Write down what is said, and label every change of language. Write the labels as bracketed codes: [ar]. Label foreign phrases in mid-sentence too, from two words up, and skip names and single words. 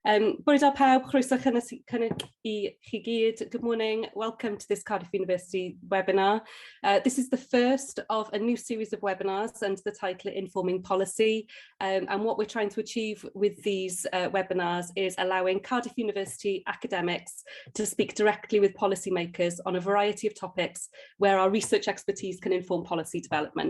[cy] Bore da pawb, croeso cynnig I chi gyd. [en] Good morning, welcome to this Cardiff University webinar. This is the first of a new series of webinars under the title Informing Policy. And what we're trying to achieve with these webinars is allowing Cardiff University academics to speak directly with policymakers on a variety of topics where our research expertise can inform policy development.